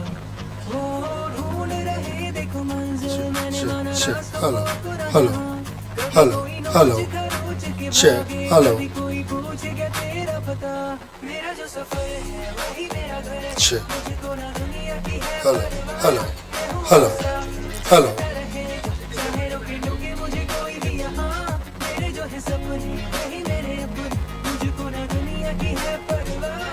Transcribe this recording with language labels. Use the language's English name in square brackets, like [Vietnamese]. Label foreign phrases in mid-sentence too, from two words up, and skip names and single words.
[Hindi] वो ढूंढ रहे देखो मंजिल मैंने माना [English] Hello, hello, hello, hello. Check. Hello. [Hindi] कोई पूछेगा तेरा पता, मेरा जो सफर है वही मेरा घर है। [English] Check. [Hindi] मुझको ना दुनिया की है [English] Hello, hello, hello, hello. [Hindi] सपने वही मेरे अपने, मुझको ना दुनिया की है परवाह।